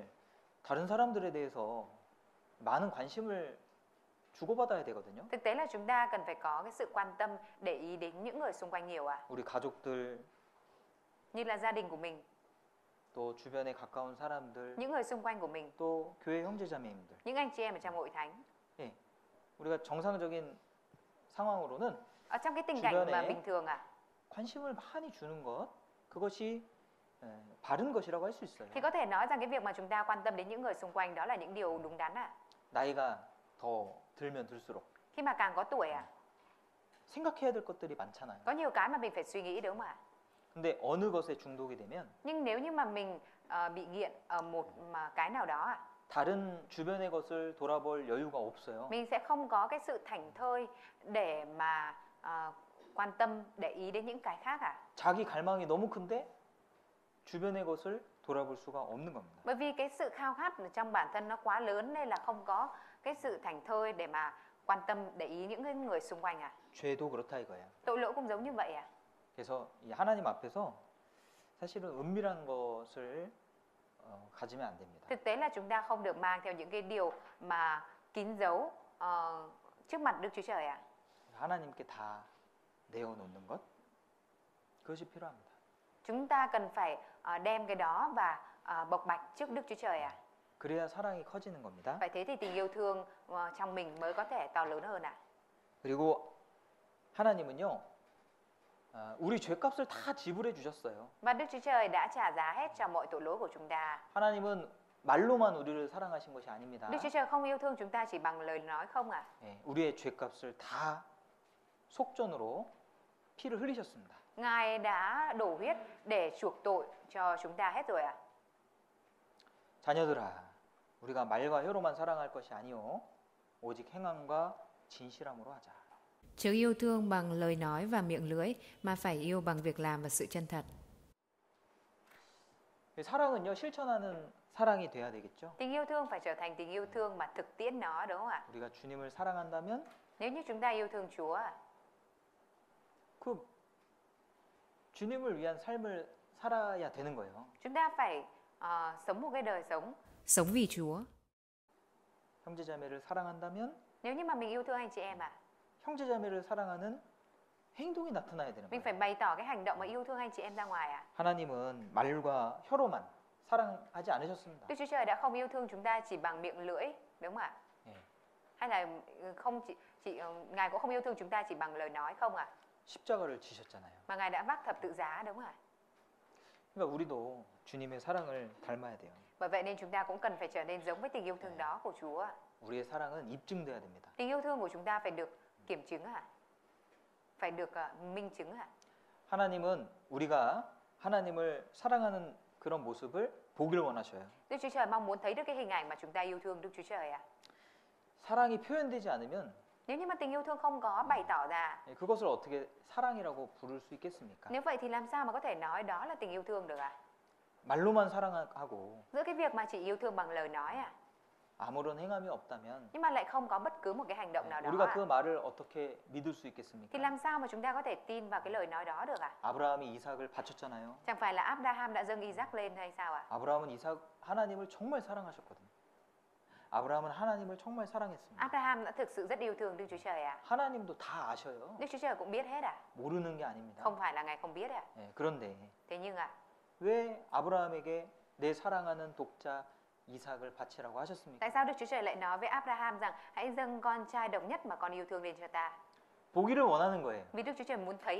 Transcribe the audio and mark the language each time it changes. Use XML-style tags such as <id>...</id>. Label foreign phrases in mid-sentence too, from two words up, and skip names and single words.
<ko>우리가 사실 다른 사람들에 대해서 많은 관심을 주고받아야 되거든요.</ko> <vi>Thực tế là chúng ta cần phải có cái sự quan tâm, để ý đến những người xung quanh nhiều</vi> <ko>우리 가족들,</ko> <vi>như là gia đình của mình,</vi> <ko>또 주변에 가까운 사람들,</ko> <vi>những người xung quanh của mình,</vi> <ko>또 교회 형제자매님들.</ko> <vi>những anh chị em ở trong hội thánh.</vi> <ko>예, 우리가 정상적인 상황으로는</ko> <vi>Ở trong cái tình cảnh</vi> <ko>주변에</ko> <vi>mà bình thường</vi> <ko>관심을 많이 주는 것, 그것이 바른 것이라고 할 수 있어요.</ko> <vi>thì có thể nói rằng cái việc mà chúng ta quan tâm đến những người xung quanh đó là những điều đúng đắn</vi> <ko>나이가 더 들면 들수록</ko> <vi>Khi mà càng có tuổi</vi> <ko>생각해야 될 것들이 많잖아요.</ko> <vi>có nhiều cái mà mình phải suy nghĩ, đúng không ạ?</vi> <ko>근데 어느 것에 중독이 되면</ko> <vi>Nhưng nếu như mà mình bị nghiện ở một cái nào đó</vi> <ko>다른 주변의 것을 돌아볼 여유가 없어요.</ko> <vi>mình sẽ không có cái sự thảnh thơi để mà quan tâm, để ý đến những cái khác</vi> <ko>자기 갈망이 너무 큰데 주변의 것을 돌아볼 수가 없는 겁니다.</ko> <vi>Bởi vì cái sự khao khát ở trong bản thân nó quá lớn, nên là không có cái sự thảnh thơi để mà quan tâm, để ý những cái người xung quanh</vi> <ko>죄도 그렇다 이거예요.</ko> <vi>Tội lỗi cũng giống như vậy</vi> <ko>그래서 이 하나님 앞에서 사실은 은밀한 것을 가지면 안 됩니다.</ko> <vi>Thực tế là chúng ta không được mang theo những cái điều mà kín giấu trước mặt Đức Chúa Trời</vi> <ko>하나님께 다 내어놓는 것, 그것이 필요합니다.</ko> <vi>Chúng ta cần phải đem cái đó và bộc bạch trước Đức Chúa Trời</vi> <ko>그래야 사랑이 커지는 겁니다.</ko> <vi>Vậy thế thì tình yêu thương trong mình mới có thể to lớn hơn</vi> <ko>그리고 하나님은요, 우리 죄값을 다 지불해 주셨어요.</ko> <vi>Và Đức Chúa Trời đã trả giá hết cho mọi tội lỗi của chúng ta.</vi> <ko>하나님은 말로만 우리를 사랑하신 것이 아닙니다.</ko> <vi>Đức Chúa Trời không yêu thương chúng ta chỉ bằng lời nói không</vi> <ko>예, 우리의 죄값을 다 속전으로 피를 흘리셨습니다.</ko> <vi>Ngài đã đổ huyết để chuộc tội cho chúng ta hết rồi</vi> <ko>자녀들아, 우리가 말과 혀로만 사랑할 것이 아니요 오직 행함과 진실함으로 하자.</ko> <vi>Chớ yêu thương bằng lời nói và miệng lưỡi, mà phải yêu bằng việc làm và sự chân thật.</vi> <ko>사랑은요, 실천하는 사랑이 돼야 되겠죠.</ko> <vi>Tình yêu thương phải trở thành tình yêu thương mà thực tiễn nó, đúng không ạ?</vi> <ko>우리가 주님을 사랑한다면</ko> <vi>Nếu như chúng ta yêu thương Chúa</vi> <ko>그 주님을 위한 삶을 살아야 되는 거예요.</ko> <vi>chúng ta phải sống một cái đời sống. Sống vì Chúa.</vi> <ko>형제자매를 사랑한다면</ko> <vi>Nếu như mà mình yêu thương anh chị em</vi> <ko>형제자매를 사랑하는 행동이 나타나야 되는</ko> <vi>mình</vi> <ko>거예요.</ko> <vi>phải bày tỏ cái hành động mà yêu thương anh chị em ra ngoài</vi> <ko>하나님은 말과 혀로만 사랑하지 않으셨습니다.</ko> <vi>Đức Chúa Trời đã không yêu thương chúng ta chỉ bằng miệng lưỡi, đúng không ạ?</vi> <ko>예.</ko> <vi>Hay là không Ngài cũng không yêu thương chúng ta chỉ bằng lời nói không</vi> <ko>십자가를 지셨잖아요.</ko> <vi>mà Ngài đã vác thập tự giá, đúng không ạ?</vi> <ko>그러니까 우리도 주님의 사랑을 닮아야 돼요.</ko> <vi>Bởi vậy nên chúng ta cũng cần phải trở nên giống với tình yêu thương đó của Chúa.</vi> <ko>우리의 사랑은 입증돼야 됩니다.</ko> <vi>Tình yêu thương của chúng ta phải được kiểm chứng phải được minh chứng</vi> <ko>하나님은 우리가 하나님을 사랑하는 그런 모습을 보기를 원하셔요.</ko> <vi>Đức Chúa Trời mong muốn thấy được cái hình ảnh mà chúng ta yêu thương Đức Chúa Trời</vi> <ko>사랑이 표현되지 않으면</ko> <vi>Nếu như mà tình yêu thương không có bày tỏ ra,</vi> <ko>그것을 어떻게 사랑이라고 부를 수 있겠습니까?</ko> <vi>nếu vậy thì làm sao mà có thể nói đó là tình yêu thương được</vi> <ko>말로만 사랑하고</ko> <vi>Giữa cái việc mà chỉ yêu thương bằng lời nói</vi> <ko>아무런 행함이 없다면</ko> <vi>nhưng mà lại không có bất cứ một cái hành động nào đó</vi> <ko>우리가 그 말을 어떻게 믿을 수</ko> <vi>thì</vi> <ko>있겠습니까?</ko> <vi>làm sao mà chúng ta có thể tin vào cái lời nói đó được</vi> <ko>아브라함이 이삭을 바쳤잖아요.</ko> <vi>Chẳng phải là Abraham đã dâng Isaac lên hay sao</vi> <ko>아브라함은 하나님을 정말 사랑하셨거든요. 아브라함은 하나님을 정말 사랑했습니다.</ko> <vi>Abraham đã thực sự rất yêu thương Đức Chúa Trời</vi> <ko>하나님도 다 아셔요.</ko> <vi>Đức Chúa Trời cũng biết hết</vi> <ko>모르는 게 아닙니다.</ko> <vi>Không phải là Ngài không biết</vi> <ko>예, 그런데</ko> <vi>Thế nhưng</vi> <ko>왜 아브라함에게 내 사랑하는 독자 이삭을 바치라고 하셨습니까?</ko> <vi>tại sao Đức Chúa Trời lại nói với Abraham rằng hãy dâng con trai độc nhất mà con yêu thương lên cho ta?</vi> <ko>보기를 원하는 거예요.</ko> <vi>Vì Đức Chúa Trời muốn thấy</vi>